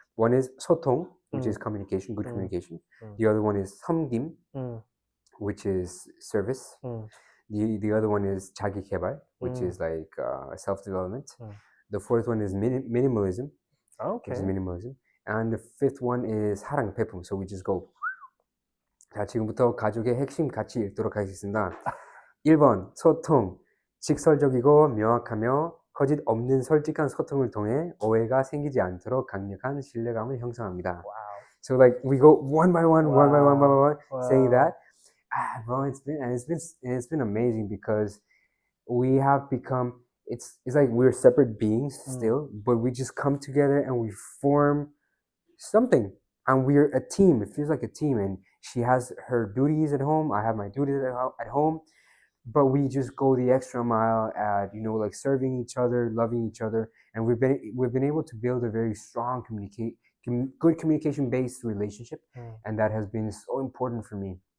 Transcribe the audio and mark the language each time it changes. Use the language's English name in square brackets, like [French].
[English] One is 소통, which is communication, good communication. The other one is 섬김, which is service. The other one is 자기 개발, which is like self development. The fourth one is minimalism, which is Okay. minimalism. And the fifth one is 사랑, 배품. So we just go. [Korean] 자, 지금부터 가족의 핵심 가치 읽도록 하겠습니다. 1번, 소통. 직설적이고 명확하며 거짓 없는 솔직한 소통을 통해 오해가 생기지 않도록 강력한 신뢰감을 형성합니다. [English] Wow. So like we go one by one, Wow. saying that. Bro, it's been amazing because we have become it's like we're separate beings still, but we just come together and we form something, and we're a team. It feels like a team, and she has her duties at home, I have my duties at home, but we just go the extra mile at like serving each other, loving each other, and we've been able to build a very strong good communication based relationship, and that has been so important for me.